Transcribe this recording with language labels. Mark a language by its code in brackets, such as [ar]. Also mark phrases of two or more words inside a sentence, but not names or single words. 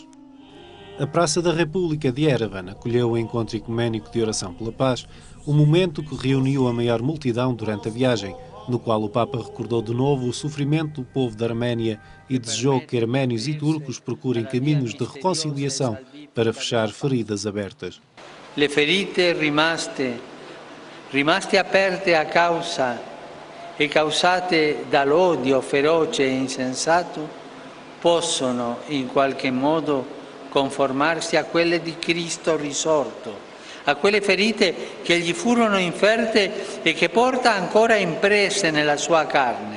[pt] A Praça da República de Yerevan acolheu o encontro ecuménico de oração pela paz, um momento que reuniu a maior multidão durante a viagem, no qual o Papa recordou de novo o sofrimento do povo da Arménia e desejou que arménios e turcos procurem caminhos de reconciliação para fechar feridas abertas. [it] Le ferite rimaste aperte a causa e causate dall'odio feroce e insensato possono in qualche modo conformarsi a quelle di Cristo risorto, a quelle ferite che gli furono inferte e che porta ancora impresse nella sua carne.